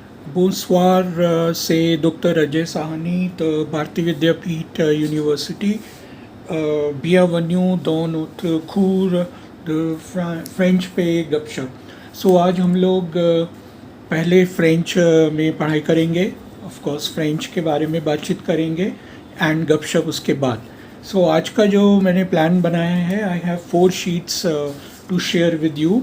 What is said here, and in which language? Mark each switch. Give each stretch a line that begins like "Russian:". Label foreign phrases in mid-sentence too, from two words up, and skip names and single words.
French: Bonsoir, c'est Dr. Ajay Sahani de Bharati Vidyapith University. Bienvenue dans notre cours de
Hindi: फ्रेंच पे गपशप. सो आज हम लोग पहले फ्रेंच में पढ़ाई करेंगे.
English: of course
Hindi: फ्रेंच के बारे में बातचीत करेंगे एंड गपशप उसके बाद. सो आज का जो मैंने प्लान बनाया है,
English: I have 4 sheets to share with you.